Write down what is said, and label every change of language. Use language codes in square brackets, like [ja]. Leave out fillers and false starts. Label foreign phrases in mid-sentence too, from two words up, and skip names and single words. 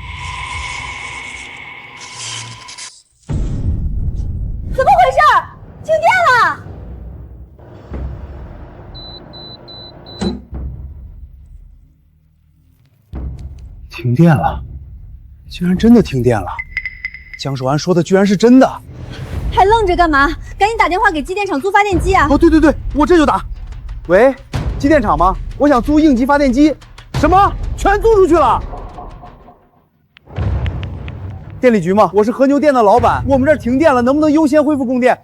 [zh] 怎麼回事？停電了！停電了，居然真的停電了！江守安說的居然是真的，還愣着幹嘛？趕緊打電話給機電廠租發電機啊！哦，對對對，我這就打。喂，機電廠嗎？我想租應急發電機。什麼？全租出去了？電力局嗎？我是和牛店的老闆，我們這兒停電了，能不能優先恢復供電？